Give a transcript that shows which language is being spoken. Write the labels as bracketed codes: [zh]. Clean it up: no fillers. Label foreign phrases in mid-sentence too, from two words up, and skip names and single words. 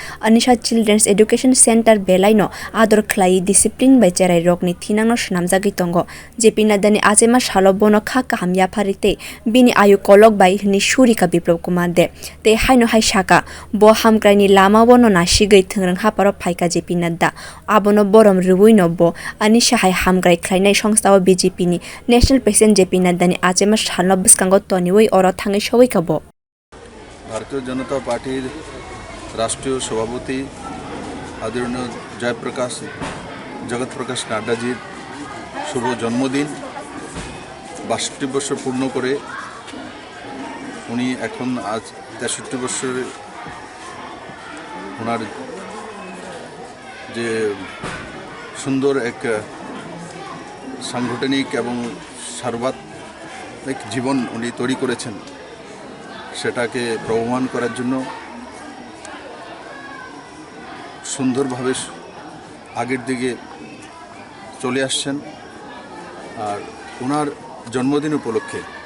[trp] Annesha Children's Education Center belai no ador khlai discipline by cherai rok ni thinang no shnamjagui tongo J P Nadda ni achaima salo bono kha kahamya farite bini ayu kolok bai ni surika Biplab Kumar Deb te haino hai shaka bo hamkraini lama bono nasigei thengrang haparo phaika J P Nadda abono borom rubui no bo Annesha hai hamgrai khlainai songstha BJP ni National President J P Nadda ni achaima salno biskango toniwi oro thangai sowai kabo [bn] ভারতীয় জনতা পার্টির রাষ্ট্রীয় সভাপতি আদরণীয় জগত প্রকাশ নাড্ডা জি শুভ জন্মদিন 62 বছর পূর্ণ করে উনি এখন আজ 63 বছরে ওনার যে সুন্দর এক সাংগঠনিক এবং সার্বজনীন জীবন উনি তৈরি করেছেন সেটাকে প্রমাণ করার জন্য সুন্দরভাবে আগের দিকে চলে আসছেন আর ওনার জন্মদিন উপলক্ষে